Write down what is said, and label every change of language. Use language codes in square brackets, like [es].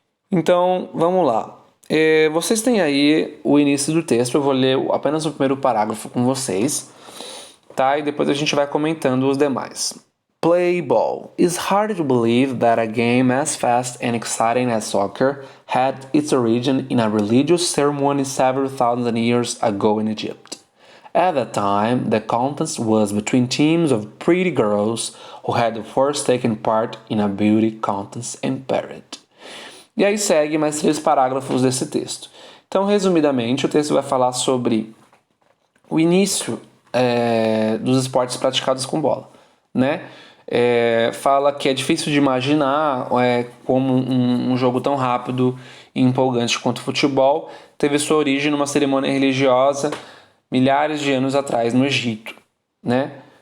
[pt] Então, vamos lá. Vocês têm aí o início do texto, eu vou ler apenas o primeiro parágrafo com vocês, tá? E depois a gente vai comentando os demais. [en] Play ball. It's hard to believe that a game as fast and exciting as soccer had its origin in a religious ceremony several thousand years ago in Egypt. At that time, the contest was between teams of pretty girls who had first taken part in a beauty contest in Paris. [pt] E aí segue mais 3 parágrafos desse texto. Então, resumidamente, o texto vai falar sobre o início dos esportes praticados com bola, né? Fala que é difícil de imaginar como um jogo tão rápido e empolgante quanto o futebol teve sua origem numa cerimônia religiosa milhares de anos atrás no Egito, né?